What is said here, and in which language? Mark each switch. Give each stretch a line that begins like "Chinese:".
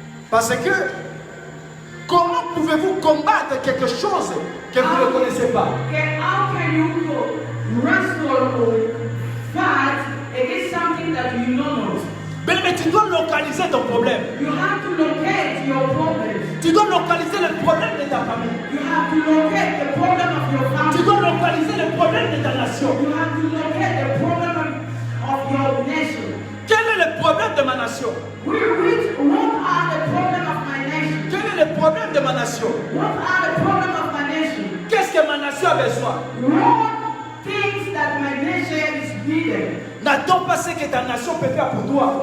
French: Parce que comment pouvez-vous combattre quelque chose que vous ne connaissez pas?
English: How can you wrestle or fight against something that you know not?
French: Mais tu dois localiser ton problème.
English: You have to locate your problems.
French: Tu dois localiser le problème de ta famille.
English: You have to locate the problem of your
French: Tu
English: family.
French: dois localiser le problème de ta nation.
English: You have to locate the problem of your nation.
French: Quel est le problème de ma nation?
English: What are the problem of my nation?
French: Quel est le problème de ma nation?
English: What are the problem of my nation?
French: Qu'est-ce que ma nation a besoin?
English: What things that my nation is needed?
French: N'attends pas ce que ta nation peut faire pour toi.